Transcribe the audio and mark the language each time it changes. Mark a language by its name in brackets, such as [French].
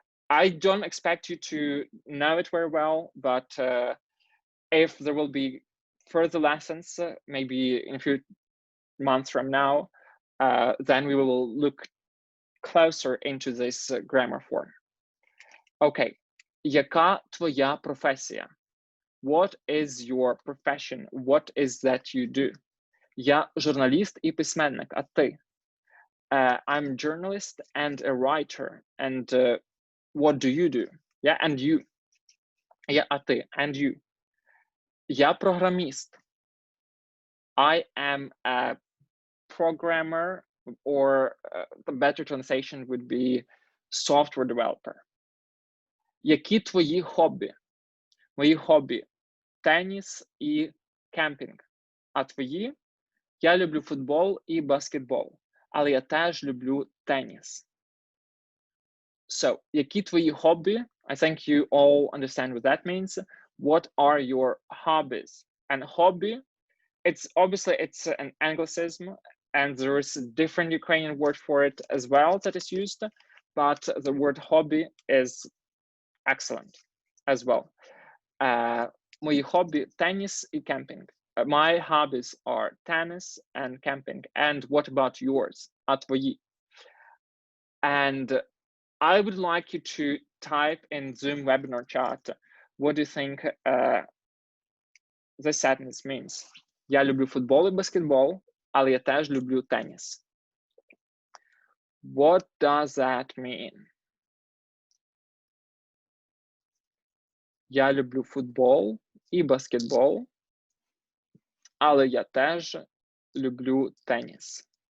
[English] I don't expect you to know it very well, but if there will be further lessons, maybe in a few months from now, then we will look closer into this grammar form. [Ukrainian] Okay, яка твоя професія? [English] What is your profession? What is that you do? [Ukrainian] Я журналіст і письменник, а ти? [English] I'm a journalist and a writer. And what do you do? Yeah, and you. [Ukrainian] Я, а ти, [English] and you. [Ukrainian] Я програміст. [English] I am a programmer, or the better translation would be software developer. [Ukrainian] Які твої хобі? Мої хобі – теніс і кемпінг. А твої? Я люблю футбол і баскетбол, але я теж люблю теніс. So, які твої хобі? [English] I think you all understand what that means. What are your hobbies? And hobby, it's obviously it's an Anglicism, and there is a different Ukrainian word for it as well that is used, but the word hobby is excellent as well. [Ukrainian] Мої хобі – теніс і кемпінг. [English] My hobbies are tennis and camping. And what about yours? [Ukrainian] А твої? [English] And I would like you to type in Zoom webinar chat, what do you think this sentence means? [Ukrainian] Я люблю футбол і баскетбол, але я теж люблю теніс. [English] What does that mean? [Ukrainian] Я люблю футбол і баскетбол, але я теж люблю теніс.